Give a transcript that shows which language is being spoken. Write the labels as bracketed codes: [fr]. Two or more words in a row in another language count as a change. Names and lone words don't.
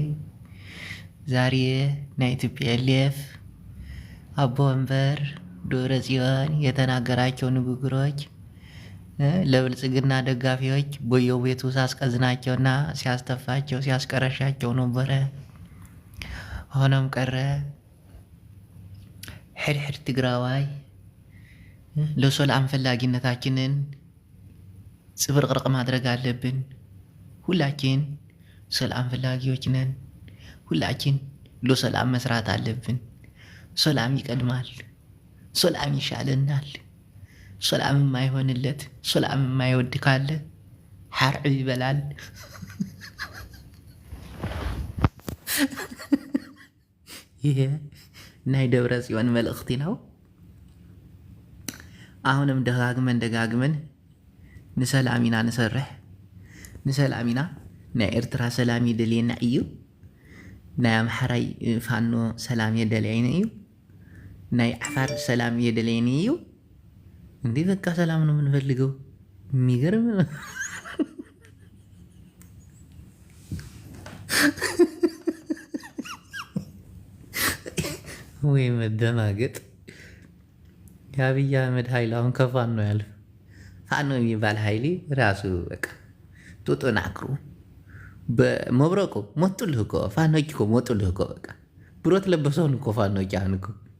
[am] ዛሬ [ti] ናይ ቲፒኤልኤፍ አቦ ወንበር [am] ደብረጽዮን የተናገራቸው ንግግሮች ለብልጽግና ደጋፊዎች በየቤቱ ሲያስቀዝናቸውና ሲያስተፋቸው ሲያስቀረሻቸው ነበረ። ሆኖም ቀረ [ti] ሕድሕድ ትግራዋይ [am] ለሰላም ፈላጊነታችንን ጽብርቅርቅ ማድረግ አለብን። ሁላችን ሰላም ፈላጊዎች ነን። ሁላችን ለሰላም መስራት አለብን። ሰላም ይቀድማል። ሰላም ይሻለናል። ሰላም የማይሆንለት ሰላም የማይወድ ካለ ሓርዕ ይበላል። [ti] ይሄ ናይ ደብረ ጽዮን መልእኽቲ ነው። [am] አሁንም ደጋግመን [ti] ንሰላም ኢና ንሰርሕ፣ ንሰላም ኢና። ናይ ኤርትራ ሰላም የደልየና እዩ። ናይ አምሓራይ ፋኖ ሰላም የደልየኒ እዩ። ናይ ዓፋር ሰላም የደልየኒ እዩ። [am] እንዴ በቃ ሰላም ነው የምንፈልገው። የሚገርም ወይ መደናገጥ። የአብይ አህመድ ኃይል አሁን ከፋኖ ያልፍ ፋኖ የሚባል ኃይል ራሱ በቃ ተጠናክሩ በመብረቁ ሞጡልህ እኮ ፋኖች እኮ ሞጡልህ እኮ በቃ ብሮት ለበሰውን እኮ ፋኖች አሁን እኮ